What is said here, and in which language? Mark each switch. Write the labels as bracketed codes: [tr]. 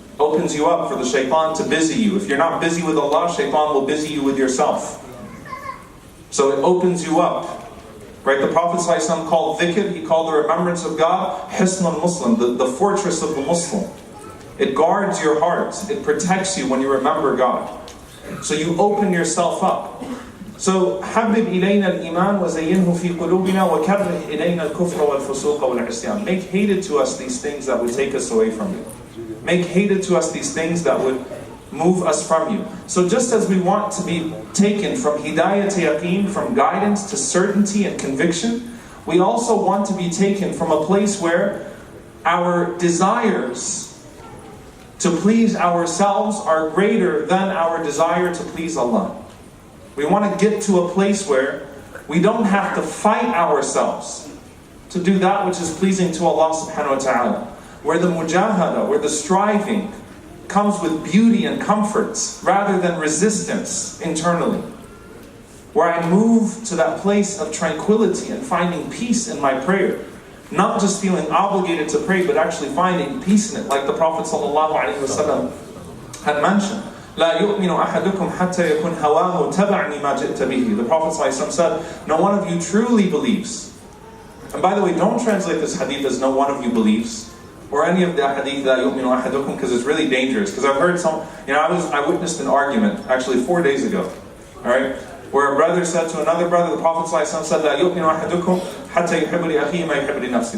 [en] Opens you up for the shaitan to busy you. If you're not busy with Allah, shaitan will busy you with yourself. So it opens you up. Right, the Prophet ﷺ called dhikr, he called the remembrance of God, hisnul Muslim, the fortress of the Muslim. It guards your heart, it protects you when you remember God. So you open yourself up. [ar] So, حبب إلينا الإيمان وزينه في قلوبنا وكره إلينا الكفر والفسوق والعصيان. [en] Make hated to us these things that would take us away from you. Make hated to us these things that would move us from you. So just as we want to be taken from hidayah to yaqeen, from guidance to certainty and conviction, we also want to be taken from a place where our desires to please ourselves are greater than our desire to please Allah. We want to get to a place where we don't have to fight ourselves to do that which is pleasing to Allah subhanahu wa ta'ala. Where the mujahada, where the striving comes with beauty and comforts rather than resistance internally. Where I move to that place of tranquility and finding peace in my prayer. Not just feeling obligated to pray, but actually finding peace in it, like the Prophet ﷺ had mentioned. [ar] لا يؤمن أحدكم حتى يكون هواه تبع ما جئت به. [en] The Prophet ﷺ said, no one of you truly believes. And by the way, don't translate this hadith as no one of you believes, or any of the hadith [ar] لا يؤمن أحدكم, [en] because it's really dangerous. Because I've heard some, I witnessed an argument actually 4 days ago, all right, where a brother said to another brother, the Prophet ﷺ said, [ar] لا يؤمن أحدكم حتى يحب لأخيه ما يحب لنفسه.